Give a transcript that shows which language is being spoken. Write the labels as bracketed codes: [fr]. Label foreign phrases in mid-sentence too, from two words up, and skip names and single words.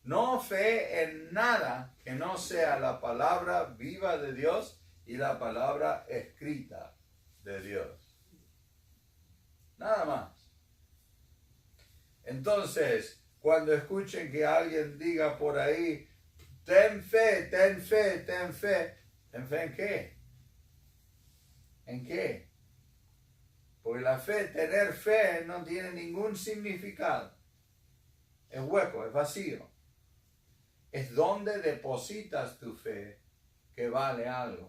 [es] No fe en nada que no sea la palabra viva de Dios y la palabra escrita de Dios. Nada más. Entonces, cuando escuchen que alguien diga por ahí, ten fe, ten fe, ten fe. ¿Ten fe en qué? ¿En qué? Porque la fe, tener fe, no tiene ningún significado. Es hueco, es vacío. Es donde depositas tu fe que vale algo.